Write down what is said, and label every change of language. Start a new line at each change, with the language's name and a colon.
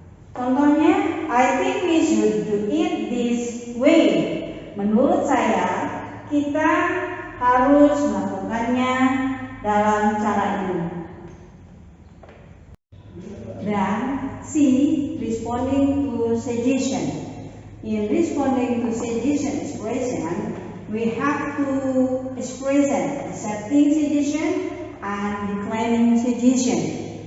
English: Contohnya, I think we should do it this way.
Indonesian: Menurut saya, kita harus melakukannya dalam cara ini. Dan C,
English: responding to suggestion. In responding to suggestion expression, we have to express accepting suggestion and declining suggestion.